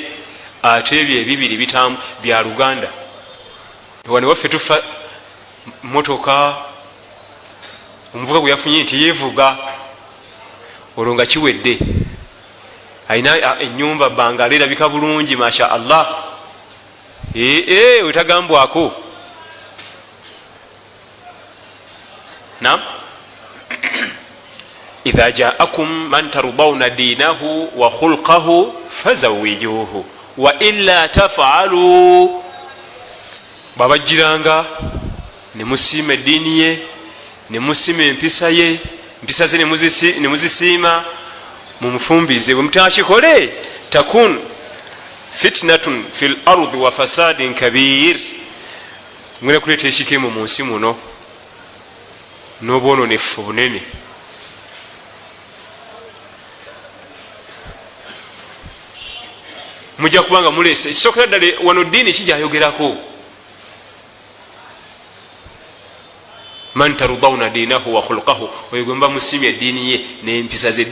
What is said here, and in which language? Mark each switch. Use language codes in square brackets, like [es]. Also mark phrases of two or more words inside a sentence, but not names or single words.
[lg] Ate ebyo ebibiri bitamu bya Luganda. Wano waffe tufa motoka, omuvuga gwe yafunye nti yeevuga, olwo nga kiwedde. Alina ennyumba Bangala erabika bulungi, [ar] ما شاء الله. [lg] Wetagambwako. Naam. [ar] إذا جاءكم من ترضون دينه وخلقه فزوجوه وإلا تفعلوا. [lg] Babajiranga ne musima eddiini ye, ne musima empisa ye, empisa ze ne muzisiima, mumufumbize. Bwe mutakikole [ar] تكن فتنة في الأرض وفساد كبير, [lg] ngwena kuleeta ekikemo mu nsi muno n'obwononefu bunene. Mujja kubanga mulese ekisookera ddala wano ddiini kijayogerako, [ar] من ترضون دينه وخلقه, [lg] oyo gwe mba musimya eddiini ye n'empisa ze.